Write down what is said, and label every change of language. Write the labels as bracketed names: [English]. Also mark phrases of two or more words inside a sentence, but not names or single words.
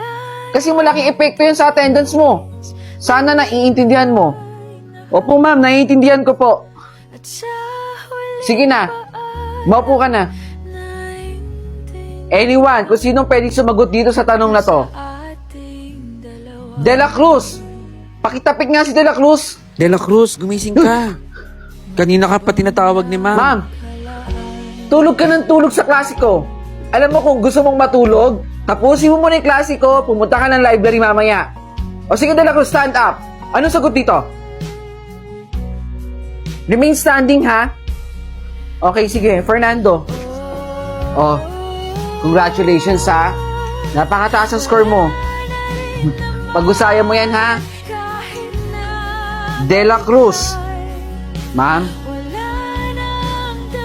[Filipino] Kasi malaking epekto yan sa attendance mo. Sana naiintindihan mo. Opo, ma'am, naiintindihan ko po. At sa huli Sige na. Maupo ka na. Anyone, kung sinong pwedeng sumagot dito sa tanong na to. ating dalawa. De La Cruz! Pakitapik nga si De La Cruz! De La Cruz, gumising ka. Kanina ka pa tinatawag ni ma'am. Ma'am, tulog ka ng tulog sa klasiko. Alam mo kung gusto mong matulog, tapusin mo muna yung klasiko, pumunta ka ng library mamaya. O sige De La Cruz, [English] stand up. [Filipino] Anong sagot dito? [English] Remain standing ha? Okay, sige. Fernando. Oh, congratulations ha. [Filipino] Napakataas ang score mo. Pag-usayan mo yan ha. Kahit na De La Cruz. Ma'am, wala nang